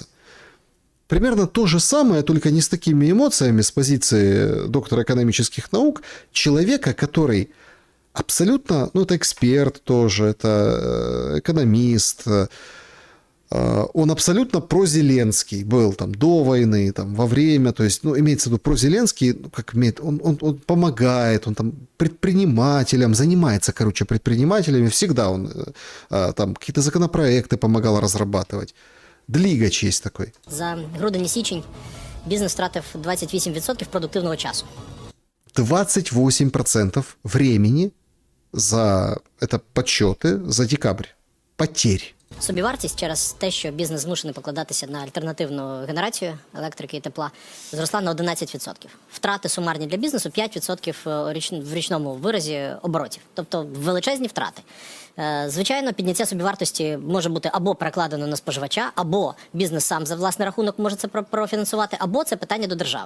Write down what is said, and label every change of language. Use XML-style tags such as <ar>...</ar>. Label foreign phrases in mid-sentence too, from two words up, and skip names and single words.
<ru>Примерно то же самое, только не с такими эмоциями, с позиции доктора экономических наук, человека, который абсолютно, ну, это эксперт тоже, это экономист, он абсолютно прозеленский был там до войны, там во время, то есть, ну, имеется в виду прозеленский, ну, как имеет, он помогает, он там предпринимателям, занимается, короче, предпринимателями, всегда он там какие-то законопроекты помогал разрабатывать.</ru> <uk>Длігач є такий. За грудень і січень бізнес втратив 28% продуктивного часу.</uk> <ru>28% времени за, это подсчеты, за декабрь. Потерь.</ru> <uk>Собівартість через те, що бізнес змушений покладатися на альтернативну генерацію електрики і тепла, зросла на 11%. Втрати сумарні для бізнесу 5% в річному виразі оборотів. Тобто величезні втрати. Звичайно, підняття собівартості може бути або перекладено на споживача, або бізнес сам за власний рахунок може це профінансувати, або це питання до держави.</uk>